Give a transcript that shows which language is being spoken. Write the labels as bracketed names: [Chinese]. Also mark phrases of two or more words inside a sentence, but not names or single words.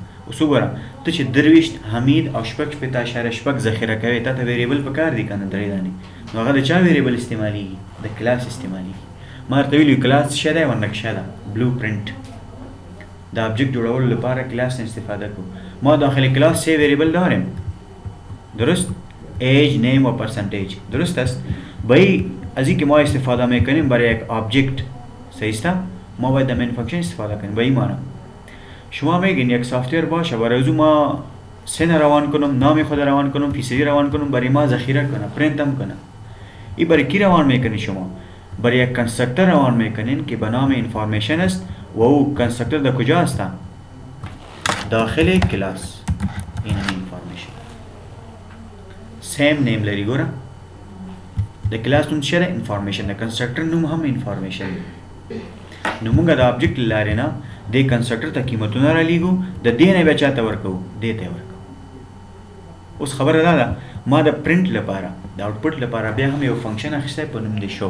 [Pashto] اوس وګوره ته چې 23 حمید او 6.6 ذخیره کوې تا ته ویریبل پکار دي که نه 3 دانې نو هغه د چا ویریبل استعمالیږي د کلاس استعمالیږي. ما درته ویلي کلاس څه دی یوه نقشه ده [English] blue print [Pashto] د آبجیکټ جوړولو لپاره کلاس نه استفاده کوو. [Persian] ما داخل کلاس 3 ویریبل دارم درست [English] age name [Persian] و پرسنتیج درست است. باید از اینکه ما استفاده میکنیم برای یک آبجیکت صحیح است ما باید [English] main function [Persian] استفاده کنیم. به این معنی شما میگین یک سافتور باشه برای از ما سن روان کنم نام خود روان کنم فیصدی روان کنم برای ما ذخیره کنه پرینت هم کنه. این برای کی روان میکنی شما؟ برای یک کنسترکتر روان میکنین که به نام انفارمیشن است و او کنسترکتر در کجا است؟ داخل کلاس. [Pashto] این [English] information same name [Pashto] لري ګوره د کلاس نوم څه ده انفارمیشن د کنسترکټر نوم هم انفارمیشن نو موږ د آبجیکټ لارې نه د کنسترکټر ته قیمتونه رالیږو د دې نه بیا چاته ورکوو دې ته ورکوو. اوس خبره دا ده ما د پرنټ لپاره د آوټپوټ لپاره بیا هم یو فنکشن اخیستی په نوم د شو.